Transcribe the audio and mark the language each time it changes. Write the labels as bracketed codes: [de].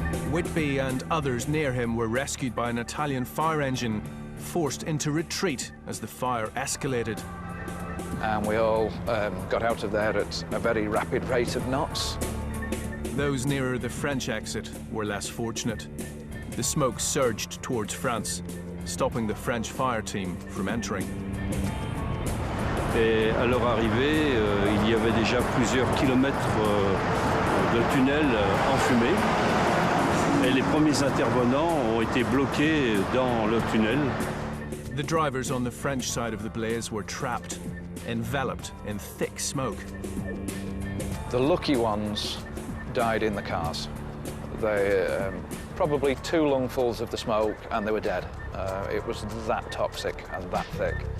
[en] Whitby and others near him were rescued by an Italian fire engine, forced into retreat as the fire escalated. And we all got out of there at a very rapid rate of knots. Those nearer the French exit were less fortunate. The smoke surged towards France, stopping the French fire team from entering. [fr] Et à leur arrivée, il y avait déjà plusieurs kilomètres de tunnels enfumés. Et les premiers intervenants ont été bloqués dans le tunnel. [en] The drivers on the French side of the blaze were trapped, enveloped in thick smoke. The lucky ones died in the cars. They probably 2 lungfuls of the smoke and they were dead. It was that toxic and that thick.